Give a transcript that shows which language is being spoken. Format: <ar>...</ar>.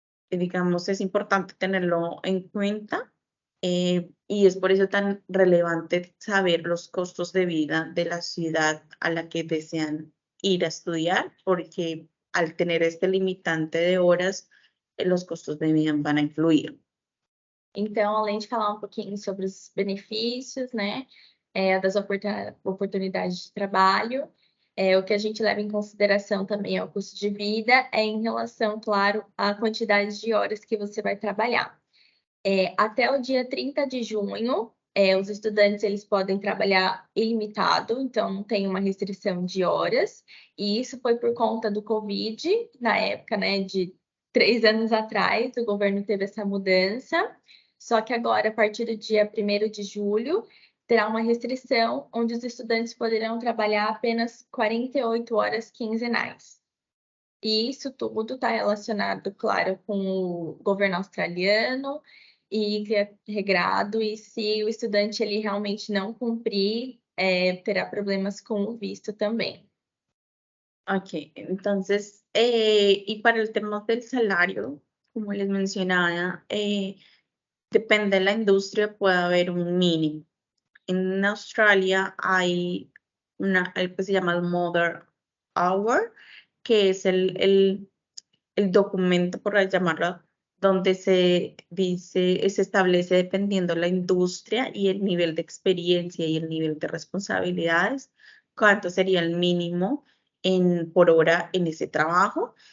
<es>Digamos, es importante tenerlo en cuenta y es por eso tan relevante saber los costos de vida de la ciudad a la que desean ir a estudiar, porque al tener este limitante de horas, los costos de vida van a influir.</es> <pt>Então, além de falar um pouquinho sobre os benefícios, né, das oportunidades de trabalho, o que a gente leva em consideração também é o custo de vida, em relação, claro, à quantidade de horas que você vai trabalhar. Até o dia 30 de junho, os estudantes eles podem trabalhar ilimitado, então não tem uma restrição de horas, e isso foi por conta do Covid, na época, né, de 3 anos atrás, o governo teve essa mudança, só que agora, a partir do dia 1º de julho, terá uma restrição onde os estudantes poderão trabalhar apenas 48 horas quinzenais. E isso tudo está relacionado, claro, com o governo australiano e que é regrado, e se o estudante ele realmente não cumprir, terá problemas com o visto também.</pt> <es>Ok, entonces, y para el tema del salario, como les mencionaba, depende de la industria, puede haber un mínimo. En Australia hay algo que se llama el Mother Hour, que es el documento, por llamarlo, donde se dice, se establece dependiendo la industria y el nivel de experiencia y el nivel de responsabilidades, cuánto sería el mínimo por hora en ese trabajo.</es>